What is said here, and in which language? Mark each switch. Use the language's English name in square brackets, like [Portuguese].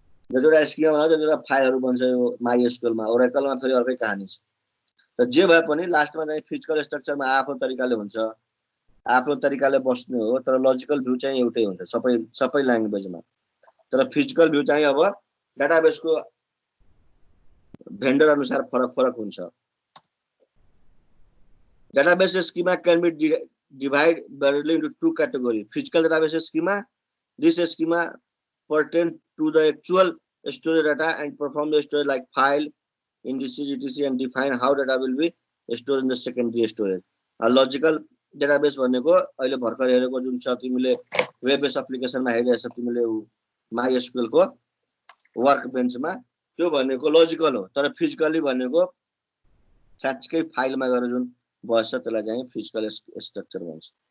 [Nepali] जतिवटा स्किमा भन्छ त्यतिवटा फाइलहरु बन्छ यो MySQL मा। ओरेकलमा फेरि अर्कै कहानी छ। तर जे भए पनि लास्टमा चाहिँ फिजिकल स्ट्रक्चरमा आफ्नो तरिकाले हुन्छ। आफ्नो तरिकाले बस्ने हो, तर लजिकल भ्यू चाहिँ एउटै हुन्छ सबै ल्याङ्ग्वेजमा। तर फिजिकल भ्यू चाहिँ अब डाटाबेसको भेन्डर अनुसार फरक हुन्छ। [English] Database schema can be divided broadly into two categories. Physical database schema. This schema pertains to the actual storage data and perform the storage like file, indices, etc. and define how data will be stored in the secondary storage. A logical database [Nepali] भनेको अहिले भर्खर हेरेको जुन छ तिमीले web based एप्लिकेसनमा हेरिरहेछ तिमीले MySQL को work बेन्चमा, त्यो भनेको लजिकल हो। तर फिजिकली भनेको साच्चै फाइलमा गएर जुन बस्छ त्यसलाई चाहिँ फिजिकल स्ट्रक्चर भन्छ।